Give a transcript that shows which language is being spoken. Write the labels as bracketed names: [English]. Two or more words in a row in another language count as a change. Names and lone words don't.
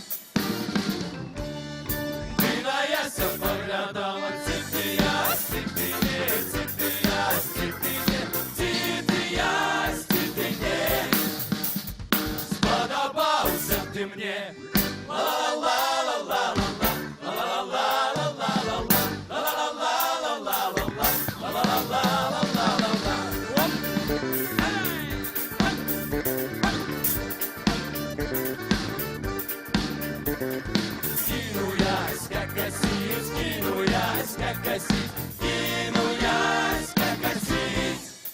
[Belarusian] Ты на яся паглядала, ці ты ясь, ці ты не, ці ты ясь, ці ты не, ці ты ясь, ці ты не. Спадабаўся ты мне, ла-ла-ла-ла-ла-ла. [Russian] Скину ясь, как косить, скину ясь, как косить, скину ясь, как косить.